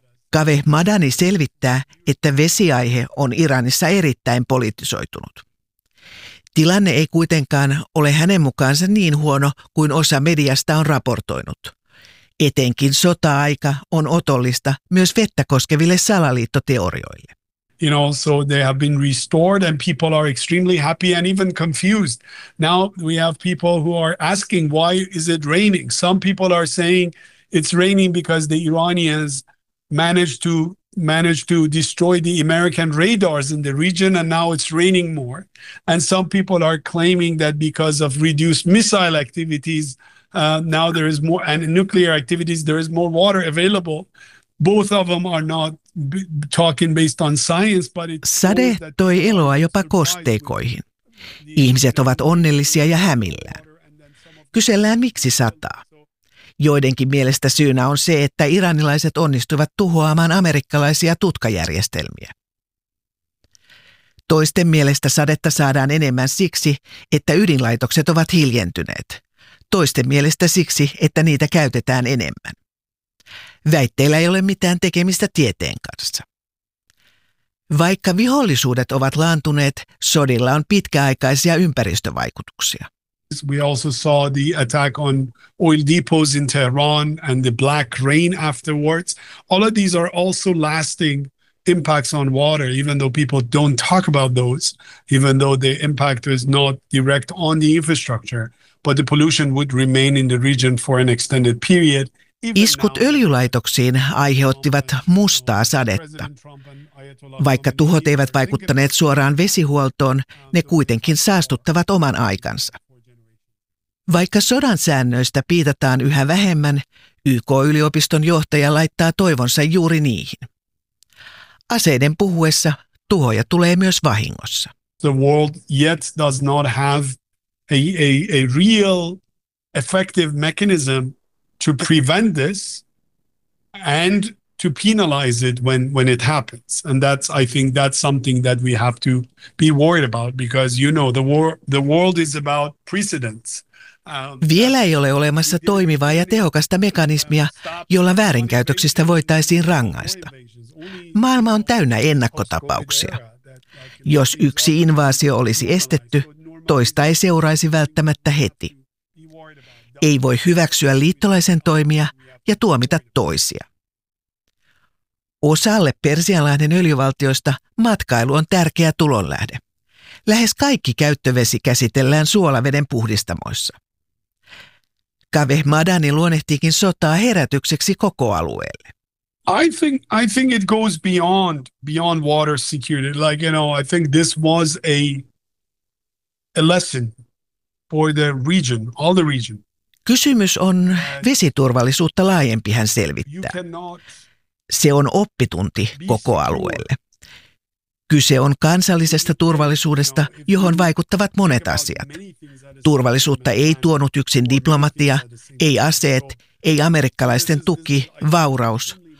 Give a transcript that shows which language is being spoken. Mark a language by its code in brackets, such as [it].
[fi] Kaveh Madani selvittää, että vesiaihe on Iranissa erittäin politisoitunut. Tilanne ei kuitenkaan ole hänen mukaansa niin huono kuin osa mediasta on raportoinut. Etenkin sota-aika on otollista myös vettä koskeville salaliittoteorioille. [en] You know, so they have been restored and people are extremely happy and even confused. Now we have people who are asking, why is it raining? Some people are saying it's raining because the Iranians managed to destroy the American radars in the region and now it's raining more. And some people are claiming that because of reduced missile activities, now there is more, and nuclear activities, there is more water available. Both of them are not talking based on science, but it's [fi] sade toi eloa jopa kosteikoihin. Ihmiset ovat onnellisia ja hämillään. Kysellään, miksi sataa. Joidenkin mielestä syynä on se, että iranilaiset onnistuivat tuhoamaan amerikkalaisia tutkajärjestelmiä. Toisten mielestä sadetta saadaan enemmän siksi, että ydinlaitokset ovat hiljentyneet. Toisten mielestä siksi, että niitä käytetään enemmän. Väitteillä ei ole mitään tekemistä tieteen kanssa. Vaikka vihollisuudet ovat laantuneet, sodilla on pitkäaikaisia ympäristövaikutuksia. [en] We also saw the attack on oil depots in Tehran and the black rain afterwards. All of these are also lasting impacts on water, even though people don't talk about those, even though the impact is not direct on the infrastructure, but the pollution would remain in the region for an extended period. [fi] Iskut öljylaitoksiin aiheuttivat mustaa sadetta. Vaikka tuhot eivät vaikuttaneet suoraan vesihuoltoon, ne kuitenkin saastuttavat oman aikansa. Vaikka sodan säännöistä piitataan yhä vähemmän, YK-yliopiston johtaja laittaa toivonsa juuri niihin. Aseiden puhuessa tuhoja tulee myös vahingossa. [en] The world yet does not have a real effective mechanism to prevent this and to penalize it when it happens. And I think that's something that we have to be worried about, because you know the world is about precedents. [fi] Vielä ei ole olemassa toimivaa ja tehokasta mekanismia, jolla väärinkäytöksistä voitaisiin rangaista. Maailma on täynnä ennakkotapauksia. Jos yksi invaasio olisi estetty, toista ei seuraisi välttämättä heti. Ei voi hyväksyä liittolaisen toimia ja tuomita toisia. Osalle persianlahden öljyvaltioista matkailu on tärkeä tulonlähde. Lähes kaikki käyttövesi käsitellään suolaveden puhdistamoissa. Kaveh Madani luonnehtiikin sotaa herätykseksi koko alueelle. [en] I think it goes beyond water security. Like, you know, I think this was a lesson for the region, all the region. [fi] Kysymys on vesiturvallisuutta laajempi, hän selvittää. Se on oppitunti koko alueelle. Kyse on kansallisesta turvallisuudesta, johon vaikuttavat monet asiat. Turvallisuutta ei tuonut yksin diplomatia, ei aseet, ei amerikkalaisten tuki, vauraus.